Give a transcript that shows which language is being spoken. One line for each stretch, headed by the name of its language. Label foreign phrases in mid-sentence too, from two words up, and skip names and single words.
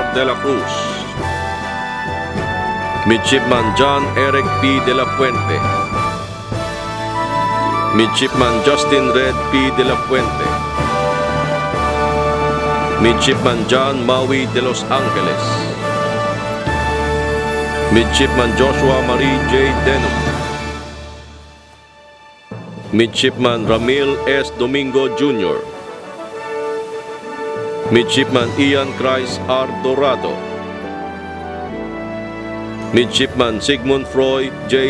English: De La Cruz, Midshipman John Eric P. De La Fuente, Midshipman Justin Red P. De La Fuente, Midshipman John Maui de Los Angeles, Midshipman Joshua Marie J. Denham, Midshipman Ramil S. Domingo Jr., Midshipman Ian Christ R. Dorado, Midshipman Sigmund Froy J.